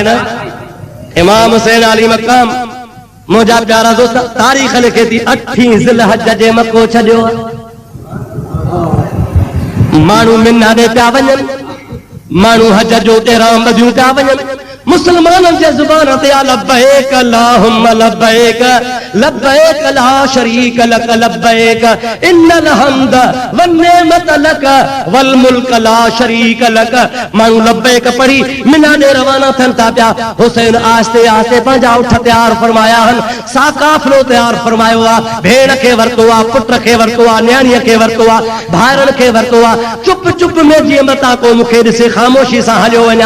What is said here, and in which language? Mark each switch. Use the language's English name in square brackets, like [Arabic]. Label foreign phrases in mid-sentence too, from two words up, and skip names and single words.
[Sindhi] इमाम हुसैन अली मक़ाम मुंहिंजा प्यारा दोस्त तारीख़ लिखे थी 8 ज़िलहज जे मको छॾियो। माण्हू मिना ॾे पिया वञनि, माण्हू हज जो इहराम ॿधियूं पिया वञनि। मुसलमाननि जे ज़ुबान ते [Arabic] لبيك اللهم لبيك لبيك لا شريك لك لبيك إن الحمد والنعمة لك والملك لا شريك لك. [Sindhi] माण्हू लब्बैक पढ़ी मिना ॾे रवाना थियनि था पिया। हुसैन आस्ते आस्ते पंहिंजा उठ तयारु फरमाया आहिनि, सा काफ़िलो तयारु फरमायो आहे। भेण खे वरितो आहे, पुट खे वरितो आहे, न्याणीअ खे वरितो आहे, भाइरनि खे वरितो आहे। चुप चुप में जीअं मतां को मूंखे ॾिसे ख़ामोशी सां हलियो वञा।